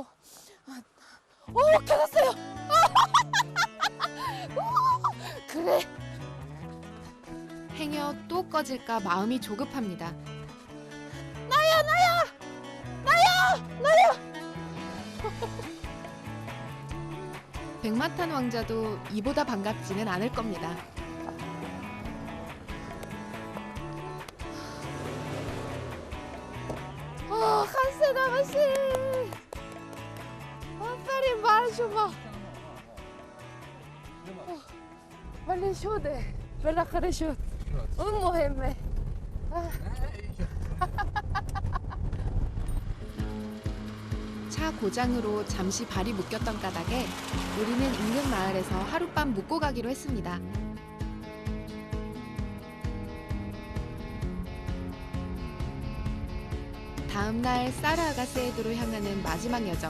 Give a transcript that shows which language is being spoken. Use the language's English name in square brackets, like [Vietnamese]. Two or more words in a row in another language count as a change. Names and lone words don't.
[Korean] 오, 켜졌어요. 그래. 행여 또 꺼질까 마음이 조급합니다. 백마탄 왕자도 이보다 반갑지는 않을 겁니다. [Persian] خسته نباشی. آفرین بر شما. ولی شده. بالاخره شد. اون مهمه. [Korean] 차 고장으로 잠시 발이 묶였던 까닭에 우리는 인근 마을에서 하룻밤 묵고 가기로 했습니다. 다음 날 사르 아가세에드로 향하는 마지막 여정.